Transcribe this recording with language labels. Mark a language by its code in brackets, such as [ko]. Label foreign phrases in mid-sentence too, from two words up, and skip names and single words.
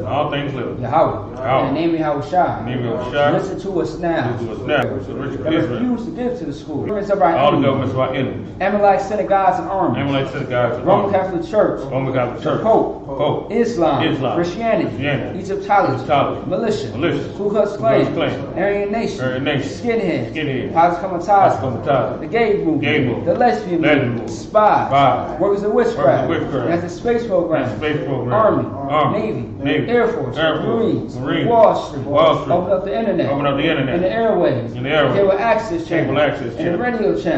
[en] All things live. Yahweh. Yahweh. In the name of Yahweh Shai. Name of Shai. Listen to us now. Listen to us now. It's the rich of And Israel. refuse to give to the school. Governments of our All the enemies. governments of our enemies. Amalek synagogues and armies. Amalek synagogues. Roman Catholic Church. Roman Catholic Church. Pope. Islam. Islam. Christianity. Christianity. Egyptology. Egyptology. Militia. Militia. Ku Klux Ku Klux Klan. Klan. Aryan Nation. Aryan Nation. Skinheads. Skinheads. Pascomataza. Pascomataza. The gay movement. Gay movement. The lesbian movement. Spies. Spies. Workers of witchcraft. Workers of witchcraft. And the space program. And space program. Army. Navy. Air Force. Marines. Wall Street. Open up the internet. Open up the internet. And the airways. And the airways. Cable access channel. Cable access And channel. the radio channel.